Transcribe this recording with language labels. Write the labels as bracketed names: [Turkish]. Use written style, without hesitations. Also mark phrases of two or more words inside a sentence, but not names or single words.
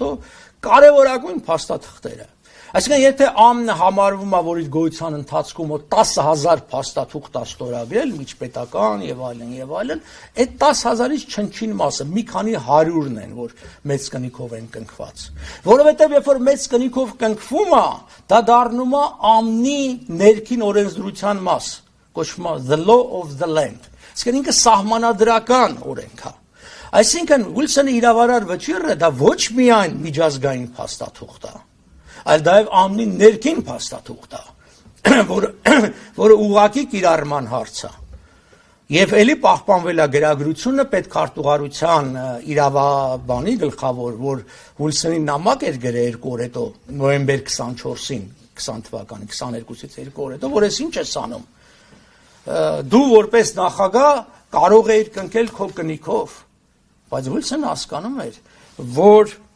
[Armenian] կարևորագույն փաստաթղթերը։ Այսինքն եթե ԱՄՆ-ը համարվում է, որ իր գոյության ընթացքում 10,000 փաստաթուղթ է ստորագրել, միջպետական եւ այլն, այդ 10,000-ից չնչին մասը մի քանի 100-ն են, որ մեծ կնիքով են կնքված։ Որովհետեւ երբ որ մեծ կնիքով կնքվում է, դա դառնում է ԱՄՆ-ի ներքին օրենսդրության մաս, կոչվում է [English] the law of the land։ [Armenian] Այսինքն ինքը սահմանադրական օրենք է։ Այսինքն Ուիլսոնի իրավարար վճիռը դա ոչ միայն միջազգային փաստաթուղթ է, այլ դա եւ ԱՄՆ-ի ներքին փաստաթուղթ է, որը ուղղակի կիրառման հարց է։ Եվ ելի պահպանվել է գրագրությունը պետքարտուղարության իրավաբանի գլխավոր, որ Ուիլսոնի նամակ էր գրել 2 օր հետո, նոյեմբեր 24-ին, 20 թվականի 22-ից 2 օր հետո, որ ես ինչ ես անում։ Դու որպես նախագահ կարող էիր կնքել քո կնիքով, բայց Ուիլսոնը հասկանում էր, որ